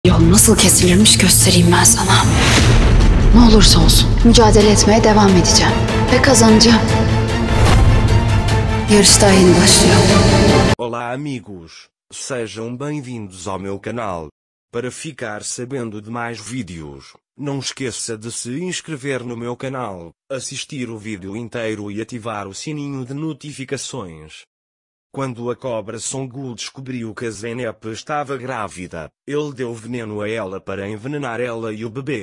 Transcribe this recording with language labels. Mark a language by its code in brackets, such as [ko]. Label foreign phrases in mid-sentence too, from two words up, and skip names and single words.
[tr] Yol nasıl kesilirmiş göstereyim ben sana. Ne olursa olsun mücadele etmeye devam edeceğim. Ve kazanacağım. Yarış daha yeni başlıyor. [pt] Olá amigos, sejam bem-vindos ao meu canal. Para ficar sabendo de mais vídeos, não esqueça de se inscrever no meu canal, assistir o vídeo inteiro e ativar o sininho de notificações. Quando a cobra Songu descobriu que a Zeynep estava grávida, ele deu veneno a ela para envenenar ela e o bebê.